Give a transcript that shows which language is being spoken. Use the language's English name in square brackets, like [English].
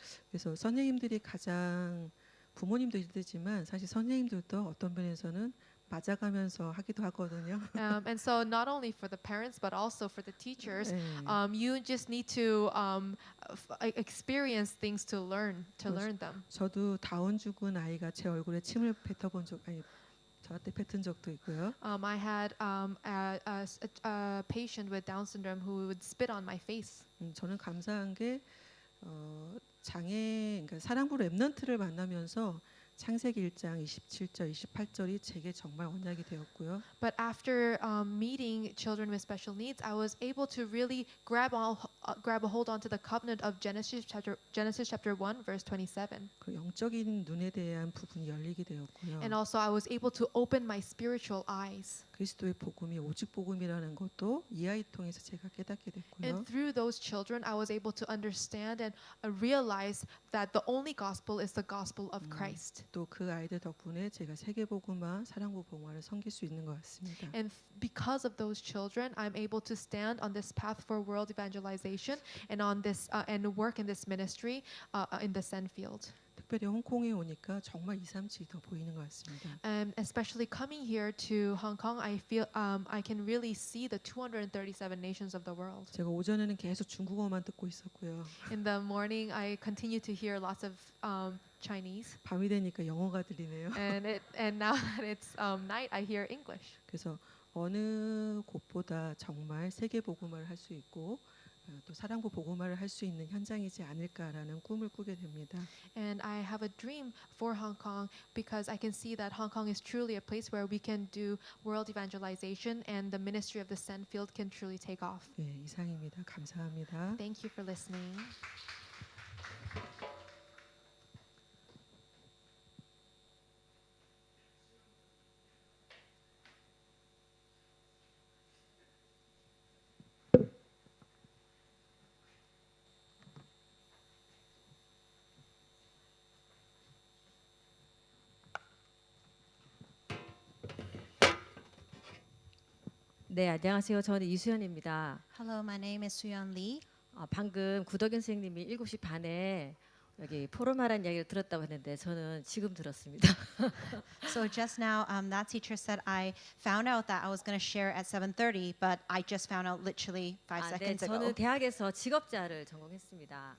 [Korean] 그래서 선생님들이 가장 부모님도 힘들지만 사실 선생님들도 어떤 면에서는 맞아가면서 하기도 하거든요. [English] And so not only for the parents but also for the teachers, you just need to experience things to learn them. [Korean] 저도 다운 죽은 아이가 제 얼굴에 침을 저한테 뱉은 적도 있고요. [English] I had a patient with Down syndrome who would spit on my face. [Korean] 저는 감사한 게 그러니까 사랑부 렘넌트를 만나면서 창세기 1장 27절 28절이 제게 정말 언약이 되었고요. [English] But after meeting children with special needs, I was able to really grab a hold onto the covenant of Genesis chapter 1 verse 27. [Korean] 그 영적인 눈에 대한 부분이 열리게 되었고요. [English] And also I was able to open my spiritual eyes. [Korean] 그리스도의 복음이 오직 복음이라는 것도 이 아이 통해서 제가 깨닫게 됐고요. [English] And through those children, I was able to understand and realize that the only gospel is the gospel of Christ. [Korean] 또 그 아이들 덕분에 제가 세계 복음화, 사랑부 복음화를 섬길 수 있는 것 같습니다. [English] And because of those children, I'm able to stand on this path for world evangelization and on this and work in this ministry in the Send field. [Korean] 특별히 홍콩에 오니까 정말 237이 더 보이는 것 같습니다. [English] And especially coming here to Hong Kong, I feel I can really see the 237 nations of the world. [Korean] 제가 오전에는 계속 중국어만 듣고 있었고요. [English] In the morning, I continue to hear lots of Chinese. [Korean] 밤이 되니까 영어가 들리네요. [English] And now that it's night, I hear English. [Korean] 그래서 어느 곳보다 정말 세계 복음화를 할 수 있고 또 사랑부 복음화를 할 수 있는 현장이지 않을까라는 꿈을 꾸게 됩니다. [English] And I have a dream for Hong Kong because I can see that Hong Kong is truly a place where we can do world evangelization and the ministry of the send field can truly take off. [Korean] 네, 이상입니다. 감사합니다. [English] Thank you for listening. [Korean] 네, 안녕하세요. 저는 이수연입니다. [English] Hello, my name is Soo-yeon Lee. [Korean] 방금 구덕현 선생님이 7시 반에 여기 포럼하라는 이야기를 들었다고 했는데 저는 지금 들었습니다. [English] So just now, that teacher said I found out that I was going to share at 7:30, but I just found out literally 5 [Korean] 네, [English] seconds [Korean] 저는 [English] ago. [Korean] 대학에서 직업자를 전공했습니다.